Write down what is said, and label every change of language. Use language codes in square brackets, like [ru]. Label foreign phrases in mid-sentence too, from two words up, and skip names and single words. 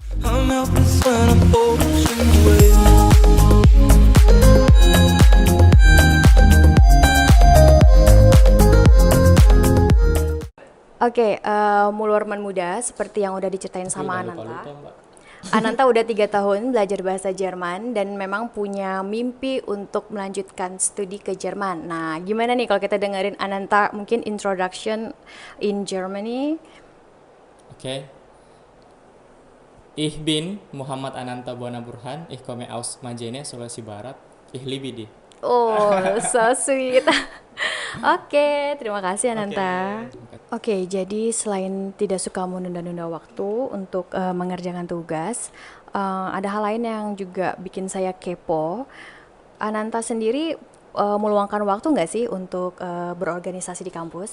[en] I'm helpless when I'm ocean waves. [id] Oke, Mulwarman Muda, seperti yang udah diceritain Tapi sama udah Ananta. lupa-lupa, Mbak. Ananta udah 3 tahun belajar bahasa Jerman dan memang punya mimpi untuk melanjutkan studi ke Jerman. Nah, gimana nih kalau kita dengerin Ananta mungkin [en] introduction in Germany? [de] Oke. Ich bin Muhammad Ananta Buana Burhan. Ich komme aus Majene, Sulawesi Barat. Ich liebe dich. [en] Oh, so sweet. [id] Oke, terima kasih Oke. Ananta. Oke, jadi selain tidak suka menunda-nunda waktu untuk mengerjakan tugas, ada hal lain yang juga bikin saya kepo. Ananta sendiri meluangkan waktu nggak sih untuk berorganisasi di kampus?